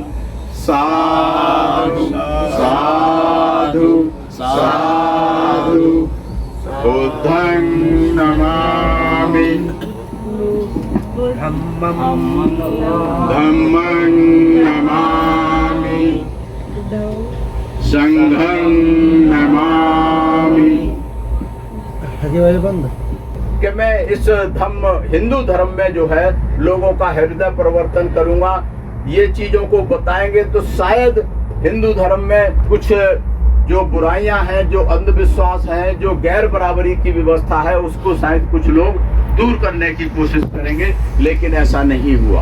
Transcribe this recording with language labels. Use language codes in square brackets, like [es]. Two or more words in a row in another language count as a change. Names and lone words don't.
[pi] साधु साधु साधु बुद्धं नमामि धम्मं नमामि संघं नमामि। [hi] कि मैं इस धम्म हिंदू धर्म में जो है लोगों का हृदय परिवर्तन करूंगा, ये चीजों को बताएंगे तो शायद हिंदू धर्म में कुछ जो बुराइयां हैं, जो अंधविश्वास है, जो गैर बराबरी की व्यवस्था है, उसको शायद कुछ लोग दूर करने की कोशिश करेंगे, लेकिन ऐसा नहीं हुआ।